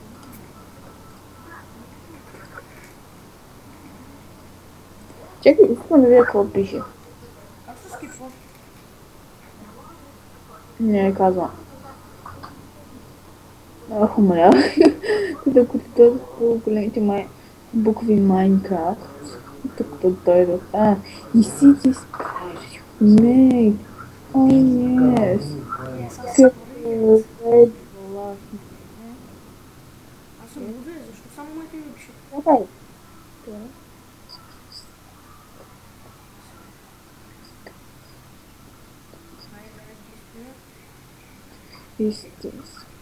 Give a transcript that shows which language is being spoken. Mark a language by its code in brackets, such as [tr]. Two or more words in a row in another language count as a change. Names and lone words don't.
[bg] Чакай, искам да видя какво пише. Как се скипва? Не казвам. Ах, умрях. Докато дойдох по големите букви Minecraft. Докато дойдох. И City Spider. [en] Make. Oh yes. Yes, [bg] аз съм луден. Red. Аз съм луден, защо само моите ми пише? Давай. Айде, Истински.